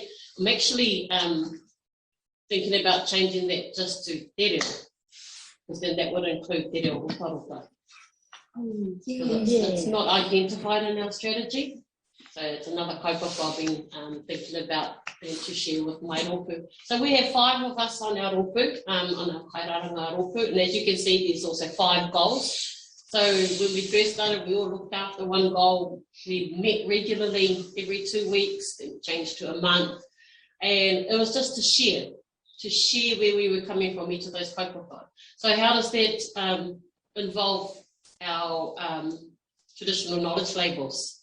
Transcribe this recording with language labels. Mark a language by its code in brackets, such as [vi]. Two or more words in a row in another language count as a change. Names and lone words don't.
[en] I'm actually thinking about changing that just to Te Reo, because then that would include Te Reo Utaropa. It's not identified in our strategy, so it's another kaupapa I've been thinking about and to share with my rōpū. So we have 5 of us on our rōpū, on our [mi] kairaranga rōpū, [en] and as you can see, there's also 5 goals. So when we first started, we all looked after one goal. We met regularly every 2 weeks, then changed to a month, and it was just to share where we were coming from each of those kaupapa. So how does that involve our traditional knowledge labels?